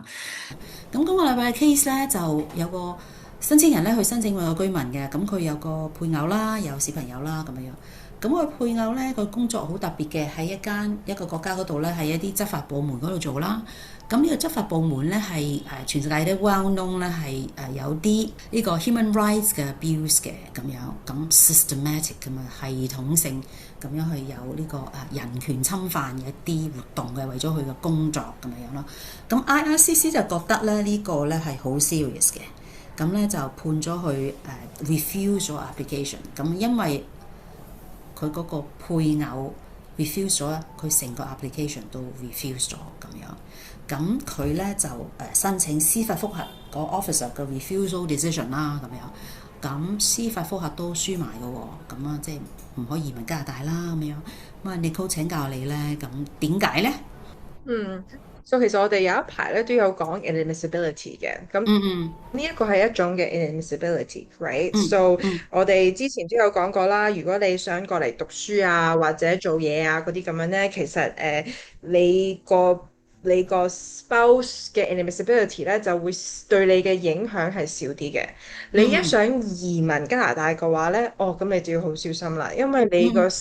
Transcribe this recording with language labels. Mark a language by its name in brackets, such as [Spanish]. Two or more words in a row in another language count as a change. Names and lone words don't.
[Cantonese] 咁今個禮拜嘅 case 咧就有個申請人咧去申請永久居民嘅，咁佢有個配偶啦，有小朋友啦咁樣。咁個配偶咧個工作好特別嘅，喺一個國家嗰度咧，喺一啲執法部門嗰度做啦。咁呢個執法部門咧係全世界都 [English] well known [Cantonese] 咧係有啲呢個 [English] human rights [Cantonese] 嘅 abuse 嘅咁樣，咁 systematic 咁啊系統性咁樣去有呢個人權侵犯嘅一啲活動嘅，為咗佢嘅工作咁樣咯。咁 IRCC 就覺得咧呢個咧係好 serious 嘅，咁咧就判咗佢refuse 咗 application。咁因為佢嗰個配偶 refuse 咗，佢成個 application 都 refuse 咗咁樣。咁佢咧就申請司法覆核個 officer 嘅 refusal decision 啦咁樣。咁司法覆核都輸埋嘅喎，咁啊即係唔可以移民加拿大啦咁樣。咁啊，Nicole 請教你咧，咁點解咧？其實我哋有一排咧都有講 inadmissibility 嘅，咁嗯呢一個係一種嘅嗯 [English] inadmissibility，right？So 嗯 [Cantonese] 我哋之前都有講過啦，如果你想過嚟讀書啊或者做嘢啊嗰啲咁樣咧，其實你個 spouse 嘅 inadmissibility 咧就會對你嘅影響係少啲嘅。你一嗯想移民加拿大嘅話咧，咁你就要好小心啦，因為你個